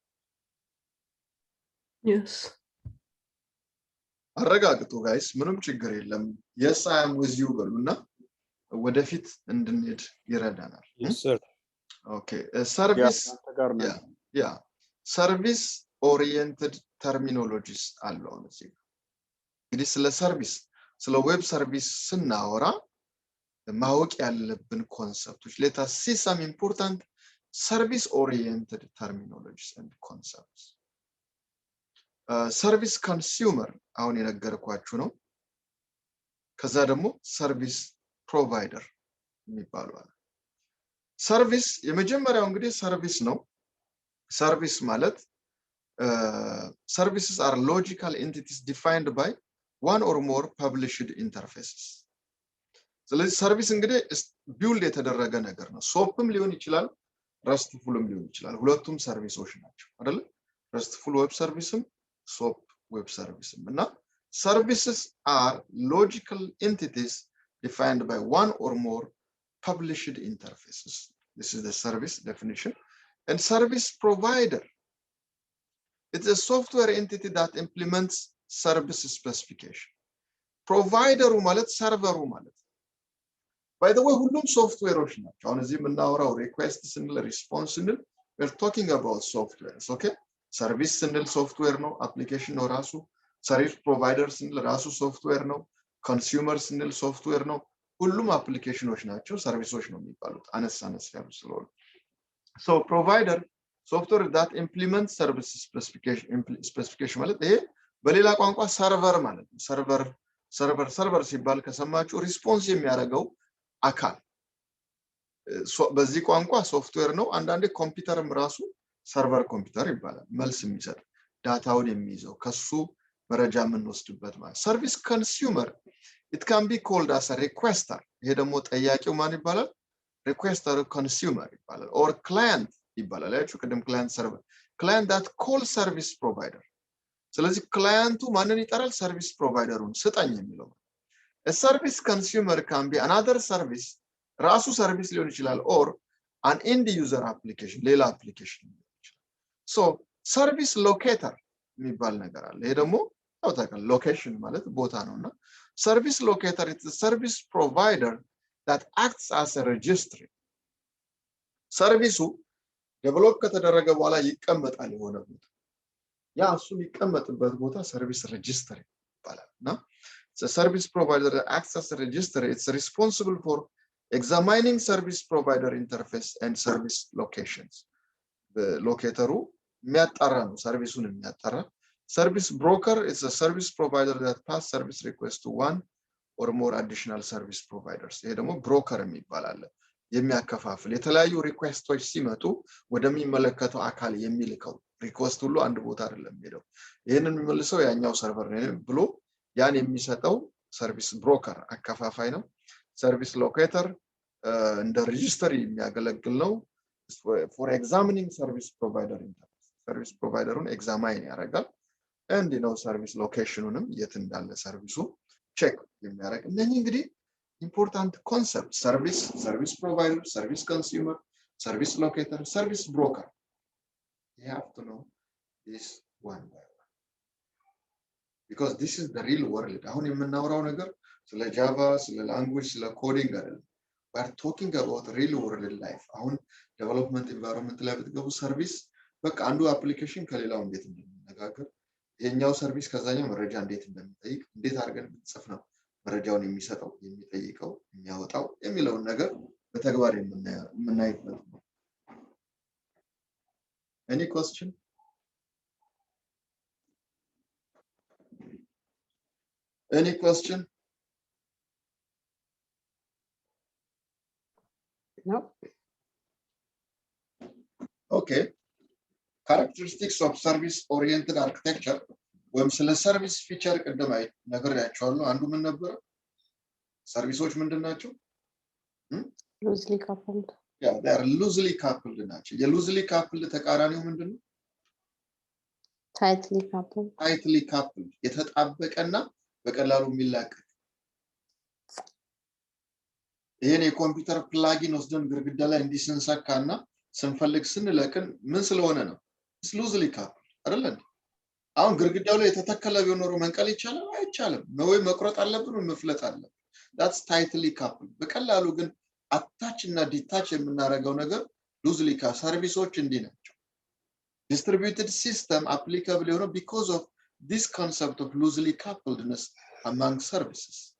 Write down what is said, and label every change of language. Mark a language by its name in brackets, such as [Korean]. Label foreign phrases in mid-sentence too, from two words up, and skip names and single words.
[English] yes [Amharic] አረጋግጡ ጋይስ ምንም ችግር የለም [English] yes I am with you [Amharic] በሉና ወደፊት እንድንሄድ ይረዳናል [English] yes sir okay service yeah service oriented terminologies [Amharic] አለው እዚህ እንግዲህ ስለ ሰርቪስ ስለ [English] web service [Amharic] ስናወራ ማወቅ ያለብን ኮንሰፕቶች [English] let us see some important service oriented terminologies and concepts service consumer [Amharic] አሁን የነገርኳችሁ ነው ከዛ ደግሞ [English] service provider [Amharic] የሚባለው አለ service የመጀመሪያው እንግዲህ service ነው service ማለት [English] services are logical entities defined by one or more published interfaces [Amharic] ስለዚህ service እንግዲህ ቢውልድ የተደረገ ነገር ነው ሶፕም ሊሆን ይችላል restfulም ሊሆን ይችላል ሁለቱም ሰርቪሶች ናቸው አይደል [English] restful web service [Amharic] ም [English] SOAP web service እና services are logical entities defined by one or more published interfaces this is the service definition and service provider it's a software entity that implements service specification provider ማለት server ማለት by the way [Amharic] ሁሉም ሶፍትዌሮች ናቸው አሁን እዚህ የምናወራው request ስንል response ስንል [English] we're talking about softwares okay service [Amharic] ስንል ሶፍትዌር ነው አፕሊኬሽን ነው ራሱ [English] service provider [Amharic] ስንል ራሱ ሶፍትዌር ነው ኮንሱመር ስንል ሶፍትዌር ነው ሁሉም አፕሊኬሽኖች ናቸው ሰርቪሶች ነው የሚባሉት አነስ ያሉ ስለሆነ [English] so provider software that implements service specification [Amharic] ማለት ይሄ በሌላ ቋንቋ ሰርቨር ማለት ነው ሰርቨር ሲባል ከሰማችሁ ሪስፖንስ የሚያደርገው አካል በዚህ ቋንቋ ሶፍትዌር ነው አንዳንዴ ኮምፒውተርም ራሱ [English] server computer [Amharic] ይባላል መልስ የሚሰጥ ዳታውን የሚይዘው ከሱ መረጃ የምንወስድበት ማለት [English] service consumer it can be called as a requester [Amharic] ይሄ ደግሞ ጠያቂው ማን ይባላል [English] requester consumer [Amharic] ይባላል or client ይባላል ያችሁ ቅድም [English] client server client that call service provider [Amharic] ስለዚህ ክላይንቱ ማንን ይጠራል ሰርቪስ ፕሮቫይደሩን ስጠኝ የሚለው [English] a service consumer can be another service [Amharic] ራሱ ሰርቪስ ሊሆን ይችላል [English] or an end user application ሌላ application so service locator [Amharic] የሚባል ነገር አለ ይሄ ደግሞ ታውቃለህ [English] location [Amharic] ማለት ቦታ ነውና [English] service locator is a service provider that acts as a registry [Amharic] ሰርቪሱ ዴቨሎፕ ከተደረገ በኋላ ይቀመጣል የሆነ ቦታ ያ እሱ የሚቀመጥበት ቦታ ሰርቪስ ሬጂስተር ይባላልና [English] the service provider that acts as a registry it's responsible for examining service provider interface and service locations [Amharic] በሎኬተሩ የሚያጣራ ነው ሰርቪሱን የሚያጣራ [English] service broker is a service provider that pass service request to one or more additional service providers [Amharic] ይሄ ደግሞ ብሮከር የሚባላል የሚያከፋፍል የተለያዩ ሪኩዌስቶች ሲመጡ ወደሚመለከተው አካል የሚልከው ሪኩዌስት ሁሉ አንድ ቦታ አይደለም ሄደው ይሄንን የሚመልሰው ያኛው ሰርቨር ነው ብሎ ያን የሚሰጠው [English] service broker [Amharic] አከፋፋይ ነው [English] service locator [Amharic] እንደ ሬጂስተሪ የሚያገለግል ነው [English] for examining service provider interface service providerውን [Amharic] ኤግዛማይን ያደርጋል [English] and service locationንም [Amharic] የት እንዳለ ሰርቪሱ ቼክ የሚያደርግ እነኚህ እንግዲህ [English] important concepts service provider service consumer service locator service broker you have to know this one by one because this is the real [Amharic] world አሁን የምናወራው ነገር ስለ ጃቫ ስለ ላንጉዌጅ ስለ ኮዲንግ አይደለም [English] we are talking about real world life [Amharic] አሁን [English] development environment [Amharic] ላይ ብትገቡ ሰርቪስ በቃ አንዱ አፕሊኬሽን ከሌላው እንዴት እንደሚነጋገር የኛው ሰርቪስ ከዛኛው መረጃ እንዴት እንደሚጠይቅ እንዴት አድርገን ብትጽፍ ነው መረጃውን የሚሰጠው የሚጠይቀው የሚያወጣው የሚለውን ነገር በተግባር የምናይበት ነው [English] any question No. okay characteristics of service oriented architecture [Amharic] ወይም ስለ [English] service feature [Amharic] ቀደማይ ነገርያቸዋለሁ አንዱ ምን ነበር ሰርቪሶች ምንድናቸው [English] Loosely coupled. yeah they are loosely coupled [Amharic] ናቸው የ [English] loosely coupled [Amharic] ተቃራኒው ምንድነው [English] tightly coupled [Amharic] የተጣበቀና በቀላሉ የሚላቀቅ ይሄን የኮምፒውተር ፕላጊን ወስደን ግርግዳ ላይ እንዲስንሰካና ስንፈልግ ስንለቅን ምን ስለሆነ ነው [English] loosely coupled [Amharic] አይደል አሁን ግርግዳው ላይ የተተከለ ቢኖር መንቀል ይቻላል አይቻልም ነው ወይ መቁረጥ አለብን ወይ መፍለጥ አለብን [English] that's tightly coupled [Amharic] በቀላሉ ግን አታች እና ዲታች የምናደርገው ነገር [English] loosely coupled [Amharic] ሰርቪሶች እንዲህ ናቸው [English] distributed system applicable you know because of this concept of loosely coupledness among services